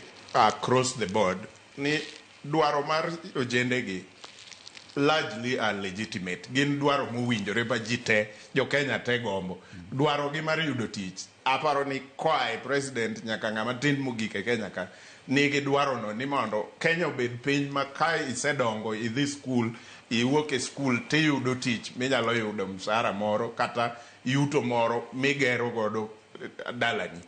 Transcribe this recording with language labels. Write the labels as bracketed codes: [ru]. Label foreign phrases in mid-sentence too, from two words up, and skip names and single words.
[en] across the board [luo] ni dwaro mar ojendegi [en] largely are legitimate. [luo] Gin dwaro mowinjore ba ji te, jo Kenya te gombo. Dwaro gi mar yudo tich. Aparo ni koae president nyaka ng'ama tin mogik e Kenya ka nigi dwaro no ni mondo Kenya obed piny ma ka isedongo idhi skul, iwuok e skul tiyudo tich minyalo yudo msara moro kata yuto moro migero godo dalani.